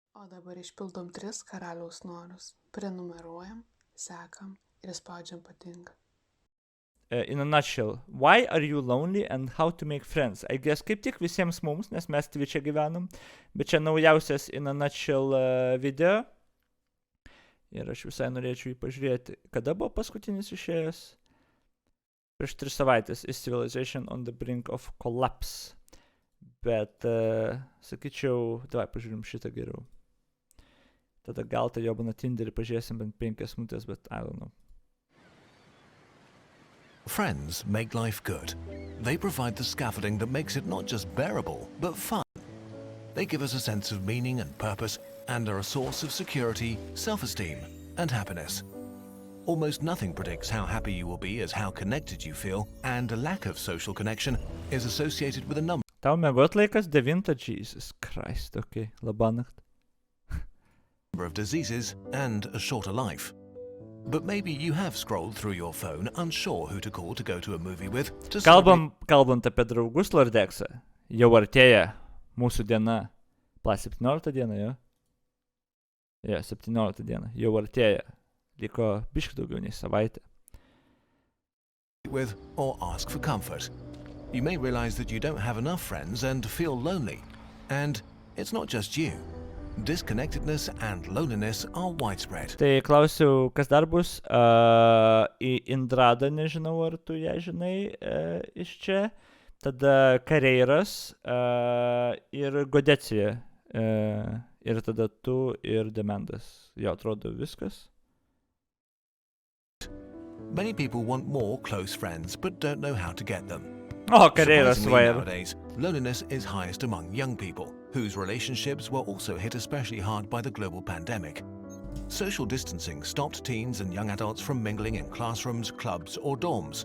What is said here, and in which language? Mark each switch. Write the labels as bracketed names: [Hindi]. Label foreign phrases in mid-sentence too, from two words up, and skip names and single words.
[Lithuanian] O dabar išpildom 3 karaliaus norus. Prenumeruojam, sekam ir spaudžiam patinka. [English] In a nutshell, why are you lonely and how to make friends? I guess [Lithuanian] kaip tik visiems mums, nes mes Twitch'e gyvenam, bet čia naujausias [English] in a nutshell video. [Lithuanian] Ir aš visai norėčiau jį pažiūrėti. Kada buvo paskutinis išėjęs? Prieš 3 savaitės. [English] Is civilization on the brink of collapse? [Lithuanian] Bet, sakyčiau, davai pažiūrim šitą geriau. Tada gal tai jau būna Tinderį pažiūrėsim bent 5 minutės, bet [English] I don't know. Friends make life good. They provide the scaffolding that makes it not just bearable, but fun. They give us a sense of meaning and purpose and are a source of security, self-esteem, and happiness. Almost nothing predicts how happy you will be as how connected you feel, and a lack of social connection is associated with a number [Lithuanian] Tau miegot laikas 9, [English] Jesus Christ, okay, labanakt. of diseases and a shorter life. But maybe you have scrolled through your phone unsure who to call to go to a movie with to [Lithuanian] Kalbant apie draugus Lordeksą, jau artėja mūsų diena. 17 diena, jo? Jo, 17 diena, jau artėja. Liko biški daugiau nei savaitę. [English] with or ask for comfort. You may realize that you don't have enough friends and feel lonely. And it's not just you. Disconnectedness and loneliness are widespread. [Lithuanian] Tai klausiu, kas dar bus? Į Indradą, nežinau, ar tu ją žinai iš čia. Tada Kareiras ir Godecija. Ir tada tu ir Demendas. Jo, atrodo viskas. [English] Many people want more close friends but don't know how to get them. [Lithuanian] O, Kareiras [English] Surprisingly, vair. nowadays, loneliness is highest among young people, whose relationships were also hit especially hard by the global pandemic. Social distancing stopped teens and young adults from mingling in classrooms, clubs, or dorms.